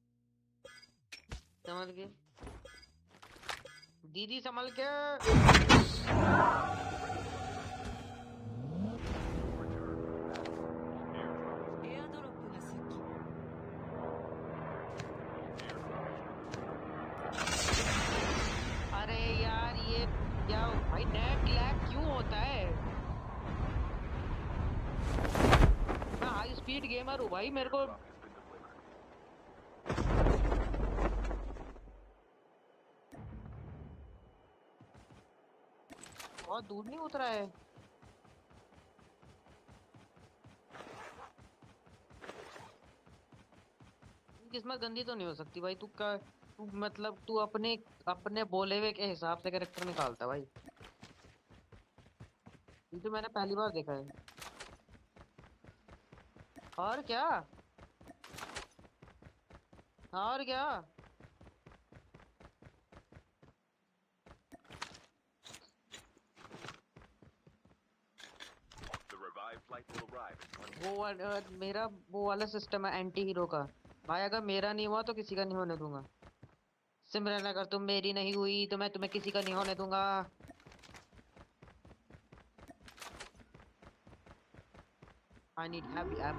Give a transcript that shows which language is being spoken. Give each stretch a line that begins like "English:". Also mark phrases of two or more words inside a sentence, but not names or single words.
Hindi: संभल के दीदी, संभल के।
Japanese: エアドロップが接近。
Hindi: अरे यार ये क्या भाई
English: net lag
Hindi: क्यों होता है? मैं
English: high speed gamer
Hindi: हूँ भाई, मेरे को
English: Airdrop has been delivered.
Hindi: बहुत दूर नहीं उतरा है। किस्मत गंदी तो नहीं हो सकती भाई, तू मतलब तू अपने अपने बोले हुए के हिसाब से कैरेक्टर निकालता भाई। ये तो मैंने पहली बार देखा है। और क्या? और क्या?
English: The revived flight will arrive in 1 minute.
Hindi: वो मेरा वो वाला सिस्टम है
English: anti hero
Hindi: का। भाई अगर मेरा नहीं हुआ तो किसी का नहीं होने दूंगा। सिमरन अगर तुम मेरी नहीं हुई तो मैं तुम्हें किसी का नहीं होने दूंगा।
English: I need heavy ammo.